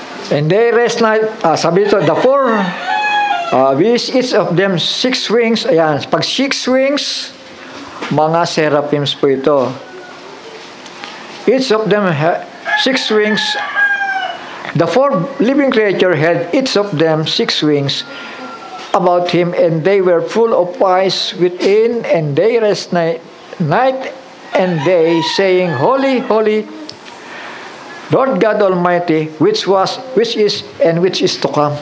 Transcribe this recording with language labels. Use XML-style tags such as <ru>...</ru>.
<en>And they rest night,</en> <tl>sabi ito,</tl> <en>the four, with each of them 6 wings.</en> <tl>Ayan, pag 6 wings, mga seraphims po ito.</tl> <en>Each of them 6 wings. The 4 living creature had each of them 6 wings about him, and they were full of eyes within, and they rest night and day, saying, Holy, holy, Lord God Almighty, which is, and which is to come.</en>